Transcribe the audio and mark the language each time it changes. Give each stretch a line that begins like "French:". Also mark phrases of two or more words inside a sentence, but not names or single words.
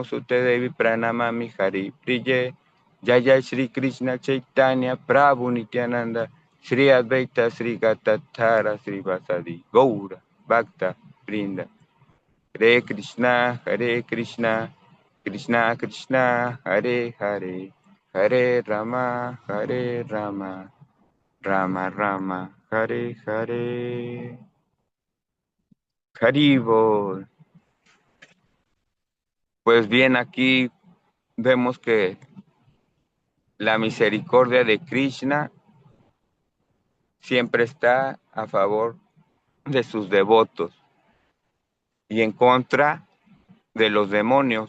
Sanskrit: सुते देवि प्रणमामि हरि प्रिये जय श्री कृष्ण चैतन्य प्रभु नित्यानन्द श्री अद्वैत श्री गदाधर श्री वासादि गौर भक्त वृन्द हरे कृष्ण कृष्ण कृष्ण हरे हरे हरे राम राम राम हरे हरे हरिबो.
Spanish: Pues bien, aquí vemos que la misericordia de Krishna siempre está a favor de sus devotos y en contra de los demonios.